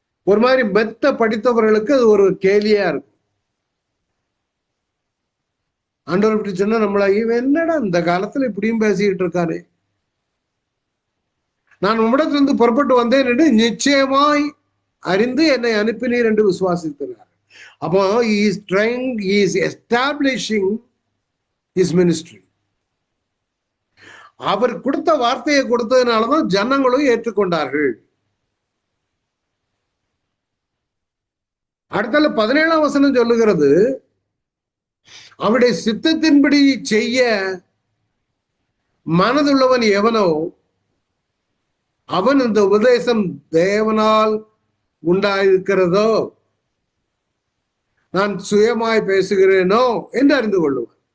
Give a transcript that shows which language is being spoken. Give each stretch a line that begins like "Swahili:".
Tamil: ஒரு மாதிரி மெத்த படித்தவர்களுக்கு அது ஒரு கேலியா இருக்கும். ஆண்டவர் இப்படி சொன்னா நம்மள இவன் என்னடா இந்த காலத்துல இப்படியும் பேசிக்கிட்டு இருக்காரு, நான் உம்மிடத்திலிருந்து புறப்பட்டு வந்தேன் என்று நிச்சயமாய் அறிந்து என்னை அனுப்பினீர் என்று விசுவாசிக்கிறார். அப்போ
English: he is establishing his ministry.
Tamil: அவர் கொடுத்த வார்த்தையை கொடுத்ததுனாலதான் ஜனங்களும் ஏற்றுக்கொண்டார்கள். அடுத்தால 17ஆம் வசனம் சொல்லுகிறது, அவருடைய சித்தத்தின்படி செய்ய மனதுள்ளவன் எவனோ அவன் இந்த உபதேசம் தேவனால் உண்டாயிருக்கிறதோ நான் சுயமாய் பேசுகிறேனோ என்று அறிந்து கொள்ளுவான்.